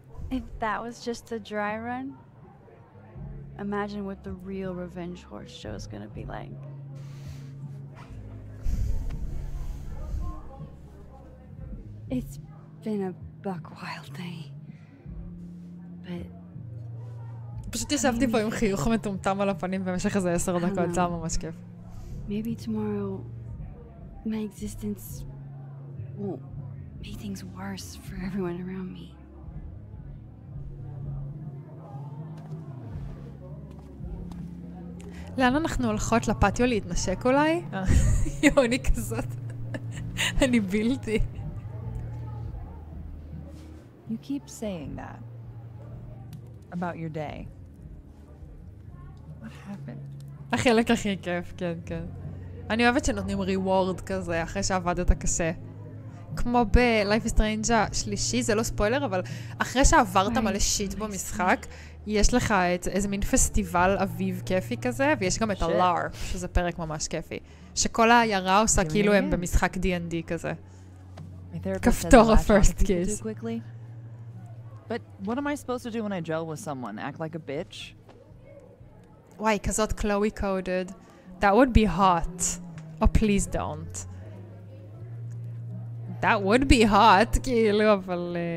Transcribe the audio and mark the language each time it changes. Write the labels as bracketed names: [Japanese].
[English] If that was just a dry run, imagine what the real Revenge Horse show is gonna be like. It's been a buck wild day, but [Hebrew] פשוט ישבתי פה עם חיוך מטומטם על הפנים במשך איזה 10 דקות, זה היה ממש כיף. [English] maybe tomorrow my existence won't make things worse for everyone around me. [Hebrew] לאן אנחנו הולכות? לפטיו להתנשק אולי? יואו, אני כזאת. אני בלתי. [English] You keep saying that about your day. What happened? [Hebrew] החלק הכי כיף, כן, כן. אני אוהבת שנותנים ריוורד כזה אחרי שעבדת קשה. כמו בלייף סטריינג השלישי, זה לא ספוילר, אבל אחרי שעברת מלא שיט במשחק, יש לך איזה מין פסטיבל אביב כיפי כזה, ויש גם את הלייב, שזה פרק ממש כיפי. שכל העיירה עושה כאילו הם במשחק D&D כזה. כפתור ה-first kiss. [English] But what am I supposed to do when I gel with someone? Act like a bitch? [Hebrew] וואי, כזאת Chloe coded. [English] That would be hot. Oh, please don't. That would be hot, [Hebrew] כאילו, אבל...